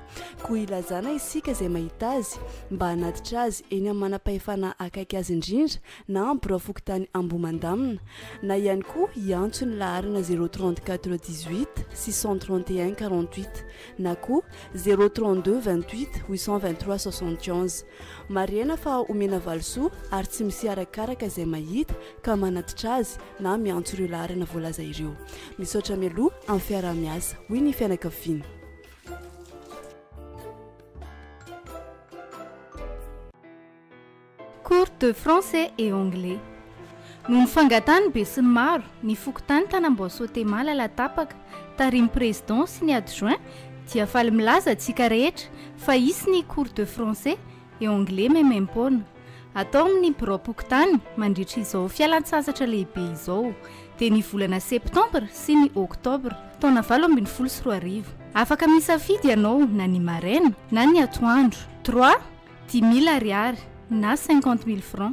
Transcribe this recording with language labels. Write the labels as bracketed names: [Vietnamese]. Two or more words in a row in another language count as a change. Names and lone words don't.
[Malagasy] Koa ilazana isika izay mahita azy mba hanatitra azy eny amin'ny manam-pahefana akaiky azy indrindra na amin'ny biro fokontany Ambomandamina na ihany koa iantso ny laharana 034 18 631 48 na koa 032 28 823 71. Mariana fa omena valisoa ary tsy misy arakaraka izay mahita ka manatitra azy na miantso ireo laharana voalaza ireo. Misaotra mialoha amin'ny fiarah-miasa hoy ny fianakaviana. [French] Cours de français et anglais. [Malagasy] Noho ny fangatany be sy ny maro ny fokontany tanamboasote malala tapaka tarimy président sy ny adjoint dia faly milaza antsika rehetra fa isy ny [French] cours de français et anglais [Malagasy] memempona atao amin'ny biro pokotany mandritra izao fialan-tsasatra lehibe izao dia ny volana septambra sy ny oktobra taona 2024. Afaka misafidy ianao na ny maraina na ny atoandro 3 ariary na 50 000 francs.